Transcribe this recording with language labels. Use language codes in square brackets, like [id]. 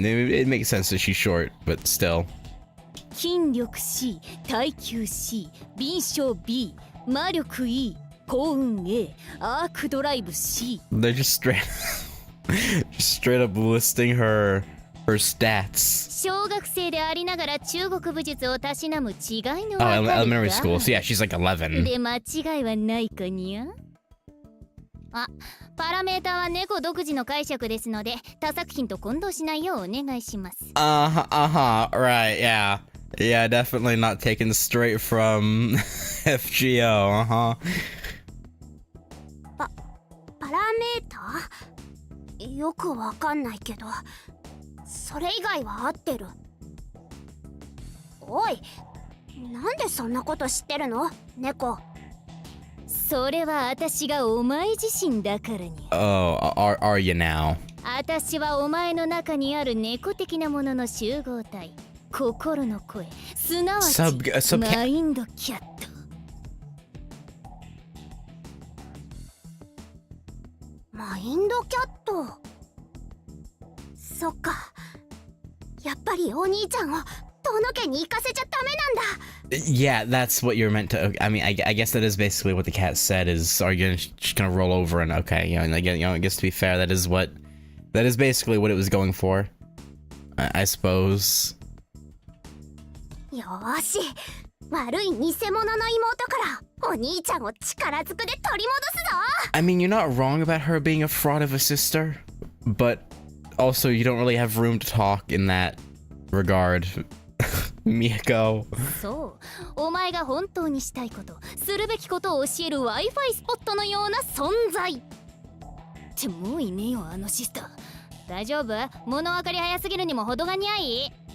[en] It makes sense that she's short, but still. [ja] 筋力 C、 耐久 C、 敏捷 B、 魔力 E、 幸運 A、 アークドライブ C。 [en] They're just straight up listing her stats. [ja] 小学生でありながら中国武術をたしなむ違いの [en] Oh, [ja] わかる [en] elementary [ja] か [en] school. So yeah, she's like 11. [ja] で間違いはないかにゃ。あ、パラメータは猫独自の解釈ですので他作品と混同しないようお願いします。 [en] Right, yeah. Yeah, definitely not taken straight from FGO, [ja] パラメーターよくわかんないけど、それ以外は合ってる。おい、なんでそんなこと知ってるの猫。それは私がお前自身だからに。 [en] Oh, are you now? [ja] 私はお前の中にある猫的なものの集合体、心の声、すなわちマインドキャット。マインドキャット。そっか、やっぱりお兄ちゃんを遠野家に行かせちゃダメなんだ。 [en] Yeah, that's what you're meant to. I mean, I guess that is basically what the cat said. Is are you just gonna roll over and okay, I guess to be fair, that is basically what it was going for. I suppose. [ja] よーし、悪い偽物の妹からお兄ちゃんを力ずくで取り戻すぞ。 [en] I mean, you're not wrong about her being a fraud of a sister, but also you don't really have room to talk in that regard. Miyako. [ja] そう、お前が本当にしたいこと、するべきことを教える Wi-Fi スポットのような存在。ってもういねえよあのシスター。大丈夫？物分かり早すぎるにも程がにゃい？